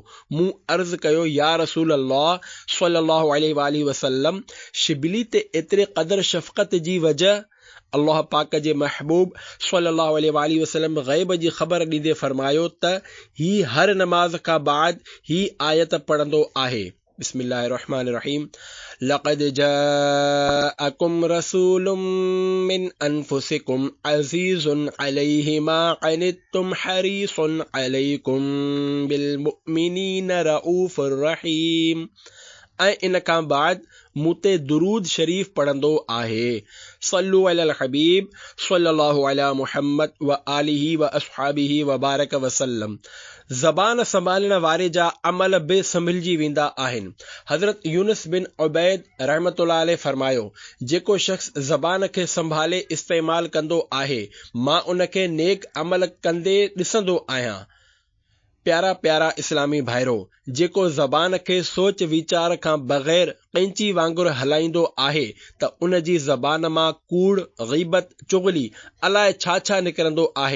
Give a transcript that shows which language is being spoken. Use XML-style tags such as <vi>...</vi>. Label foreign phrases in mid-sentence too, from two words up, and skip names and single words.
<sd>मूं अर्ज़ कयो,</sd> <ar>يا رسول الله صلى الله عليه وسلم,</ar> <sd>शिबली ते एतिरे क़दुरु शफ़क़त जी वजह? अल्लाह पाक जे महबूब</sd> <ar>صلى الله عليه وسلم</ar> <sd>ग़ैब जी ख़बर ॾींदे फरमायो त ही हर नमाज खां बाद ही आयत पढ़ंदो आहे।</sd> <ar>بسم الله الرحمن الرحيم. لقد جاءكم رسول من أنفسكم عزيز عليه ما عنتم حريص عليكم بالمؤمنين رؤوف رحيم.</ar> <sd>ऐं इन खां बाद मूं ते दुरूद शरीफ़ पढ़ंदो आहे।</sd> <ar>صلوا على الحبيب صلى الله على محمد وآله وأصحابه وبارك وسلم.</ar> <sd>ज़बान संभालण वारे जा अमल बे संभलिजी वेंदा आहिनि। हज़रत यूनुस बिन उबैद</sd> <ar>رحمة الله عليه</ar> <sd>फरमायो, जेको शख़्स ज़बान खे संभाले इस्तेमाल कंदो आहे, मां उनखे नेक अमल कंदे ॾिसंदो आहियां। प्यारा प्यारा इस्लामी भाइरो, जेको ज़बान खे सोच वीचार खां बग़ैर कैंची वांगुरु हलाईंदो आहे त उन जी ज़बान मां कूड़, ग़ीबत, चुगली, अलाए छा छा निकिरंदो आहे।</sd>